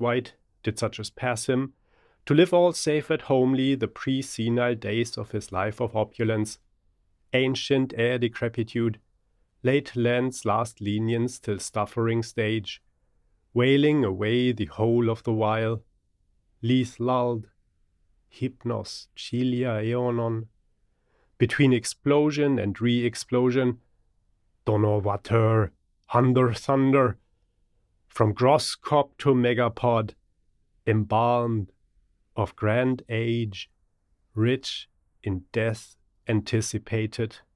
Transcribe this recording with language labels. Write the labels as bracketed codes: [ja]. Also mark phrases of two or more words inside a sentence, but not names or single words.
[en] wight, did such as pass him, to live all safe at homely the pre-senile days of his life of opulence, ancient ere decrepitude, late land's last lenience till stuffering stage, wailing away the whole of the while, leith lulled, [el] ὕπνος χίλια αἰώνων, [en] between explosion and re-explosion, donovateur, thunder, from gross-cop to megapod, embalmed, of grand age, rich in death anticipated.